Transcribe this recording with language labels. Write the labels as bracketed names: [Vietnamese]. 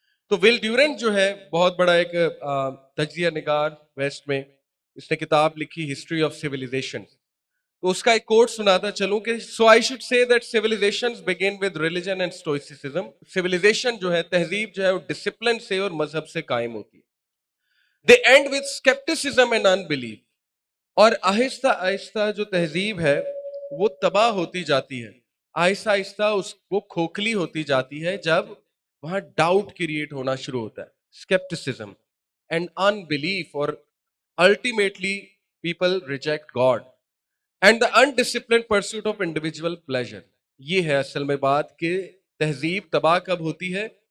[Urdu] تو ول ڈیورنٹ جو ہے بہت بڑا ایک تجزیہ نگار ویسٹ میں، اس نے کتاب لکھی ہسٹری آف سیویلائزیشن. تو اس کا ایک کوٹ سناتا چلوں کہ [English] So I should say that civilizations begin with religion and stoicism. [Urdu] Civilisation جو ہے، تہذیب جو ہے، وہ ڈسپلن سے اور مذہب سے قائم ہوتی ہے. [English] They end with scepticism and unbelief. [Urdu] اور آہستہ آہستہ جو تہذیب ہے وہ تباہ ہوتی جاتی ہے، آہستہ آہستہ اس وہ کھوکھلی ہوتی جاتی ہے جب وہاں ڈاؤٹ کریٹ ہونا شروع ہوتا ہے. [English] Scepticism and in belief, اور ultimately people reject God and the انڈسپلنڈ pursuit of individual pleasure. [Urdu] یہ ہے اصل میں بات کہ تہذیب تباہ کب ہوتی ہے؟